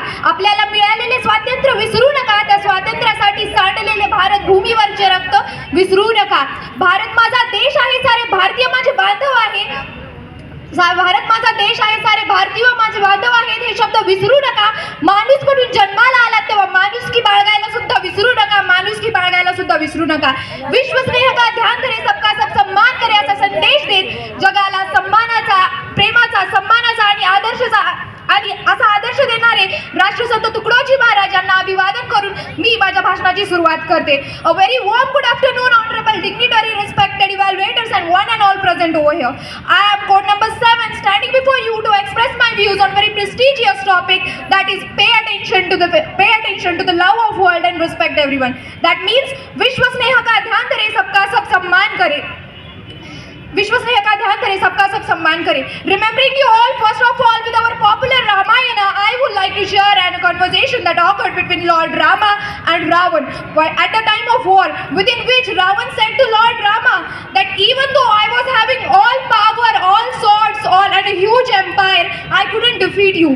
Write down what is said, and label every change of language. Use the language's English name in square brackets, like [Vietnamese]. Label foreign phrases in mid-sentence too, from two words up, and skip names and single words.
[Marathi] आपल्याला मिळालेले स्वातंत्र्य विसरू नका. त्या स्वातंत्र्यासाठी सांडलेले भारत भूमीवरचे रक्त विसरू नका. भारत माझा देश आहे, सारे भारतीय माझे बांधव आहे. भारत माझा देश आहे, सारे भारतीय माझे बांधव आहेत हे शब्द विसरू नका. माणूस म्हणून जन्माला आलात तेव्हा माणुसकी बाळगायला सुद्धा विसरू नका. माणुसकी बाळगायला सुद्धा विसरू नका. [Hindi] विश्व स्नेह का ध्यान करे, सबका सब सम्मान करे [Marathi] असा संदेश देत जगाला सन्मानाचा, प्रेमाचा, सन्मानाचा आणि असा आदर्श देणारे राष्ट्रसंत तुकडोजी महाराज यांना अभिवादन करून मी माझ्या भाषणाची सुरुवात करते. [English] A very warm good afternoon honorable dignitary, respected evaluators and one and all present over here. I am code number 7 standing before you to express my views on very prestigious topic, that is pay attention to the love of world and respect everyone. That means [Hindi] विश्व स्नेह का ध्यान करे, सबका सब सम्मान करे. विश्व स्नेह का ध्यान करे, सबका सब सम्मान करे. [English] Remembering you all, first of all, with our popular Ramayana, I would like to share a conversation that occurred between Lord Rama and Ravan at the time of war, within which Ravan said to Lord Rama that even though I was having all power, all swords, and a huge empire, I couldn't defeat you.